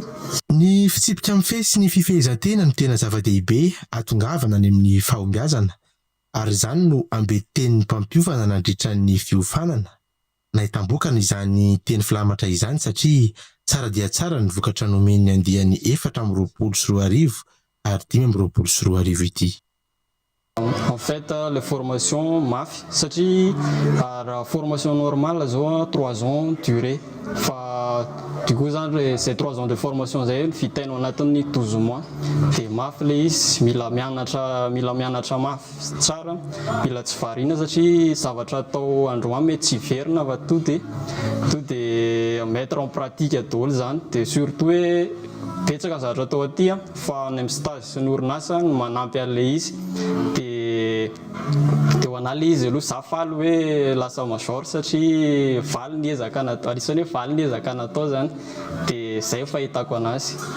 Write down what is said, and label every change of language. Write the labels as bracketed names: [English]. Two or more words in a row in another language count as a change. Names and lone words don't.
[Malagasy] Ny fitsipika amin'ny fe sy ny fifehezantena no tena zava-dehibe atongavana ny amin'ny fahombiazana ary izany no ambeten'ny mpampiofana nandritra ny fiofanana. Nahitambokana izany teny filamatra izany satria tsara dia tsara ny vokatra nomeny andiany 424 ary 524 ity. [French] En fait, les formations [Malagasy] mafy satria [French] la formation normale zao 3 ans durée fa du coup c'est 3 ans de formation [Malagasy] zay fitaino anatin'ny 12 mois de mafy le izy mila mianatra mafy tsara mila tsy variana satria zavatra atao androany mety tsy verina fa to [French] de mettre en pratique [Malagasy] daholo zany de surtout hoe betsaka zavatra atao aty fa ny amin'ny stage sy ny orinasa no manampy an'le izy de ho an'ale izy aloha za faly hoe lasa major satria valy ny ezaka natao anisan'ny hoe valy ny ezaka natao zany de zay fahitako anazy.